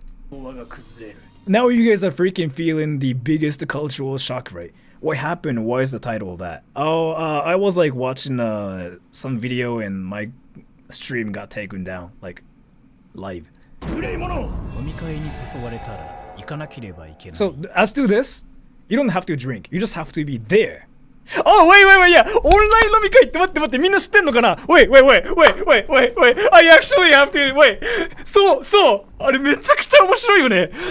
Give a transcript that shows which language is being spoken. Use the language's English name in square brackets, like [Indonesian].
[Japanese] 和が崩れる [English] now you guys are freaking feeling the biggest cultural shock, right? What happened? Why is the title of that? Oh, I was like watching some video and my stream got taken down, like live. [Japanese] 無礼者飲み会に誘われたら行かなければいけない。 [English] So as to this, you don't have to drink. You just have to be there. Oh, wait, yeah. [Japanese] オンライン飲み会って待って、みんな知ってんのかな [English] Wait. I actually have to, wait. [Japanese] そう。あれめちゃくちゃ面白いよね。